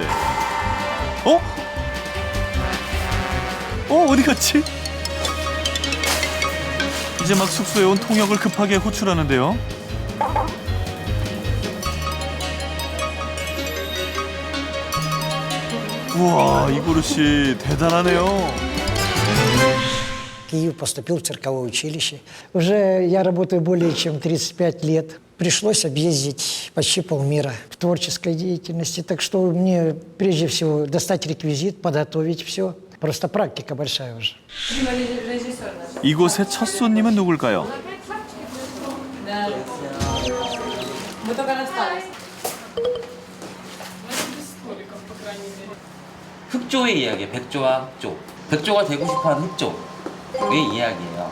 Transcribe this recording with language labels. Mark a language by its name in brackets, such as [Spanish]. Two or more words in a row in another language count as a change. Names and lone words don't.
[Korean] 어? 어디 갔지? 이제 막 숙소에 온 통역을 급하게 호출하는데요. 우와, 이고르 씨 대단하네요. [Russian] В Киев поступил в цирковое училище. Уже я работаю более чем 35 лет. Пришлось объездить почти полмира в творческой деятельности. Так что мне прежде всего достать реквизит, подготовить все. Просто практика большая уже. [Korean] 이곳의 첫 손님은 누굴까요? 흑조의 이야기예요. 백조와 흑조. 백조가 되고 싶어하는 흑조의 이야기예요.